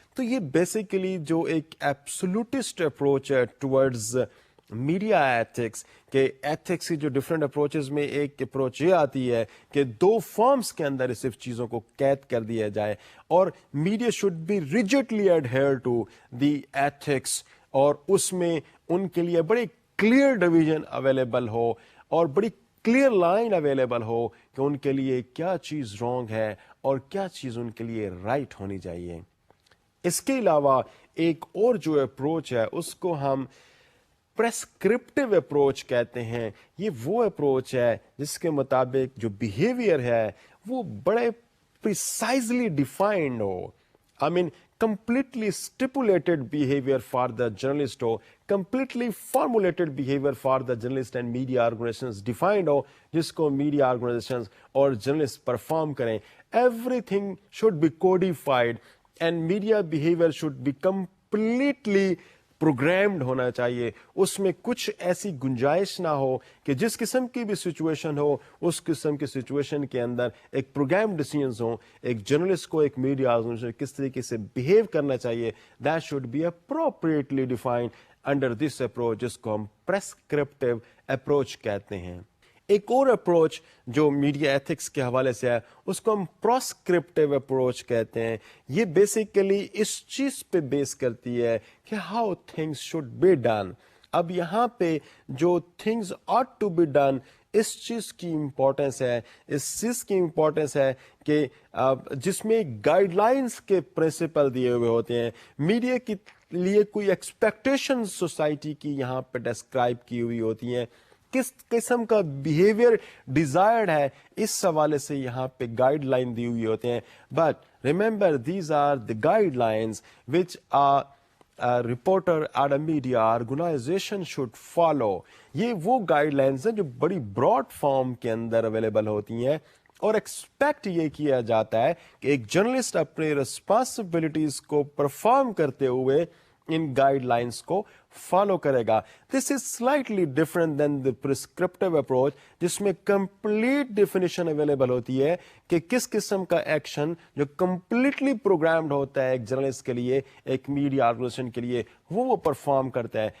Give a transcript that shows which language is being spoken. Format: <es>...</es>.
<ur>تو یہ بیسیکلی جو ایک ایبسولوٹسٹ اپروچ ہے ٹورڈز میڈیا ایتھکس, کہ ایتھکس کی جو ڈفرینٹ اپروچز میں ایک اپروچ یہ آتی ہے کہ دو فارمز کے اندر صرف چیزوں کو قید کر دیا جائے, اور</ur> <en>media should be rigidly adhere to the ethics,</en> <ur>اور اس میں ان کے لیے بڑی کلیئر ڈویژن اویلیبل ہو اور بڑی کلیئر لائن اویلیبل ہو کہ ان کے لیے کیا چیز رانگ ہے اور کیا چیز ان کے لیے رائٹ ہونی چاہیے. اس کے علاوہ ایک اور جو اپروچ ہے اس کو ہم پریسکرپٹیو اپروچ کہتے ہیں. یہ وہ اپروچ ہے جس کے مطابق جو بیہیویئر ہے وہ بڑے precisely defined ہو.</ur> <en>I mean completely stipulated behavior for the journalist ہو, completely formulated behavior for the journalist and media organizations defined ہو, جس کو media organizations اور journalists perform کریں. Everything should be codified and media behavior should be completely programmed</en> <ur>ہونا چاہیے. اس میں کچھ ایسی گنجائش نہ ہو کہ جس قسم کی بھی سچویشن ہو اس قسم کی سچویشن کے اندر ایک پروگرام ڈیسیژنز ہوں. ایک جرنلسٹ کو ایک میڈیا آرگنائزیشن کس طریقے سے بیہیو کرنا چاہیے,</ur> <en>that should be appropriately defined under this approach,</en> <ur>جس کو ہم پریسکرپٹیو اپروچ کہتے ہیں. ایک اور اپروچ جو میڈیا ایتھکس کے حوالے سے ہے اس کو ہم پروسکرپٹیو اپروچ کہتے ہیں. یہ بیسیکلی اس چیز پہ بیس کرتی ہے کہ</ur> <en>How things should be done.</en> <ur>اب یہاں پہ جو</ur> <en>things ought to be done,</en> <ur>اس چیز کی امپورٹنس ہے, اس چیز کی امپورٹنس ہے کہ جس میں گائیڈ لائنس کے پرنسپل دیے ہوئے ہوتے ہیں. میڈیا کے لیے کوئی ایکسپیکٹیشن سوسائٹی کی یہاں پہ ڈسکرائب کی ہوئی ہوتی ہیں, کس قسم کا بیہیویئر ڈیزائرڈ ہے اس حوالے سے یہاں پہ گائیڈ لائن دی ہوئی ہوتے ہیں.</ur> <en>But remember these are the guidelines which reporter at a media organization should follow.</en> <ur>یہ وہ گائیڈ لائنس ہیں جو بڑی براڈ فارم کے اندر اویلیبل ہوتی ہیں اور ایکسپیکٹ یہ کیا جاتا ہے کہ ایک جرنلسٹ اپنے ریسپانسبلٹیز کو پرفارم کرتے ہوئے ان گائیڈ لائنس کو فالو کرے گا.</ur> <en>this is slightly different than the prescriptive approach,</en> <ur>جس میں کمپلیٹ ڈیفینیشن اویلیبل ہوتی ہے کہ کس قسم کا ایکشن جو کمپلیٹلی پروگرامڈ ہوتا ہے ایک جرنلسٹ کے لیے, ایک میڈیا آرگنائزیشن کے لیے, وہ پرفارم کرتا ہے.</ur>